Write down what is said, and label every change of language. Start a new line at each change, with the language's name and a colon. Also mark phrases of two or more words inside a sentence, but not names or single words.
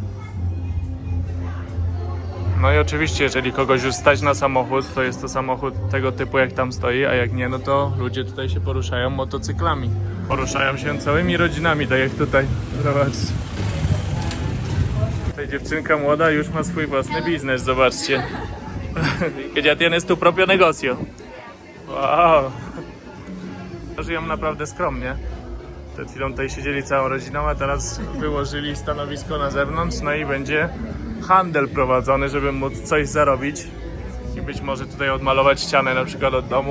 Polish: No i oczywiście, jeżeli kogoś już stać na samochód, to jest to samochód tego typu, jak tam stoi, a jak nie, no to ludzie tutaj się poruszają motocyklami. Poruszają się całymi rodzinami, tak jak tutaj. Zobaczcie. Tutaj dziewczynka młoda już ma swój własny biznes, zobaczcie.
Spanish: Que ya tienes tu propio negocio. Wow.
Polish: Żyją naprawdę skromnie. Przed chwilą tutaj siedzieli całą rodziną, a teraz wyłożyli stanowisko na zewnątrz, no i będzie handel prowadzony, żeby móc coś zarobić i być może tutaj odmalować ścianę na przykład od domu.